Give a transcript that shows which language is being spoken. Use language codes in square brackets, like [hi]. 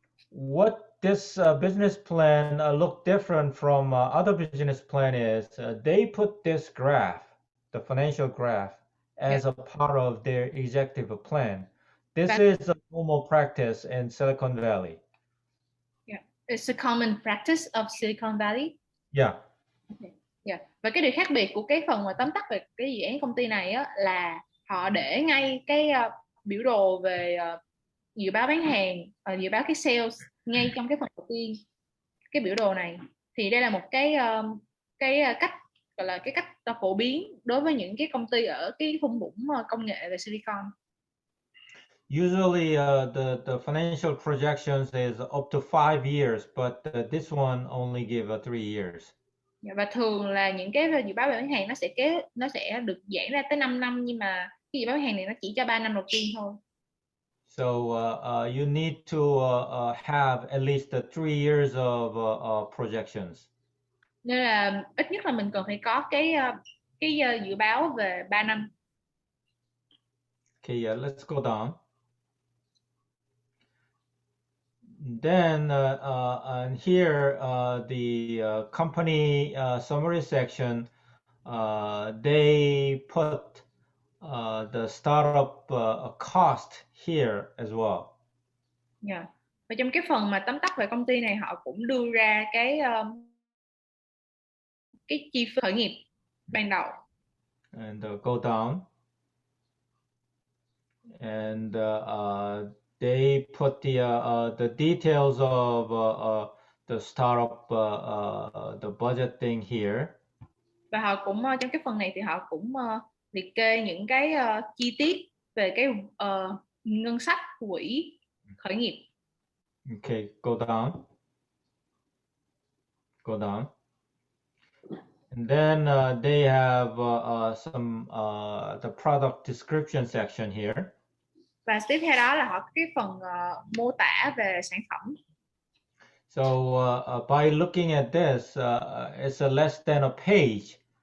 [en] What this business plan look different from other business plan is they put this graph, the financial graph, as a part of their executive plan. This is a normal practice in Silicon Valley. Yeah, it's a common practice of Silicon Valley. Yeah. Okay. Yeah. [vi] Và cái điều khác biệt của cái phần mà tóm tắt về cái dự án công ty này á, là họ để ngay cái biểu đồ về dự báo bán hàng, dự báo cái sales ngay trong cái phần đầu tiên, cái biểu đồ này. Thì đây là một cái cách gọi là cái cách phổ biến đối với những cái công ty ở cái thung lũng công nghệ về Silicon. [en] Usually the financial projections is up to 5 years, but this one only give 3 years. [vi] Và thường là những cái dự báo về bán hàng nó sẽ được giãn ra tới 5 năm, nhưng mà cái dự báo bán hàng này nó chỉ cho 3 năm đầu tiên thôi. [en] So you need to have at least 3 years of projections. [vi] Nên là ít nhất là mình cần phải có cái dự báo về 3 năm. [en] Okay, let's go down. Then and here the company summary section, they put the startup cost here as well. Yeah. [vi] Và trong cái phần mà tóm tắt về công ty này, họ cũng đưa ra cái chi phí khởi nghiệp ban đầu. [en] And go down. And they put the details of the startup the budgeting here. [vi] Và họ cũng trong cái phần này thì họ cũng liệt kê những cái chi tiết về cái ngân sách quỹ khởi nghiệp. [en] Okay, go down. Go down. And then they have some the product description section here. [vi] Và tiếp theo đó là họ có cái phần mô tả về sản phẩm. [en] So by looking at this, it's less than a page.